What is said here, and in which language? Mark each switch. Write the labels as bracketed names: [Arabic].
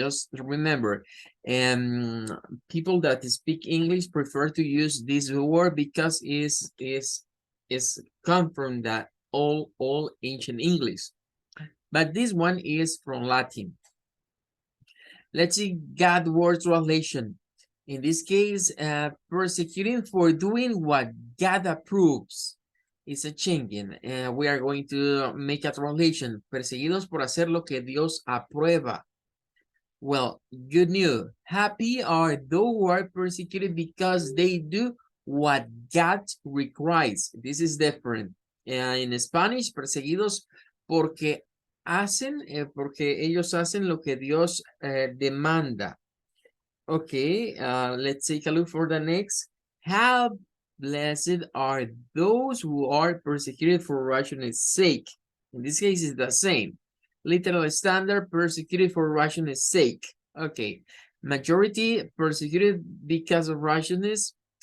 [English] Just remember, people that speak English prefer to use this word because is come from that all ancient English, but this one is from Latin. Let's see God word translation. In this case, persecuting for doing what God approves. It's a changing. We are going to make a translation. [Spanish] Perseguidos por hacer lo que Dios aprueba. [English] Well, good news. Happy are those who are persecuted because they do what God requires. This is different. In Spanish, [Spanish] perseguidos porque porque ellos hacen lo que Dios demanda. [English] Okay, let's take a look for the next. How blessed are those who are persecuted for righteousness' sake. In this case, it's the same. Literal standard, persecuted for righteousness' sake. Okay, majority persecuted because of righteousness.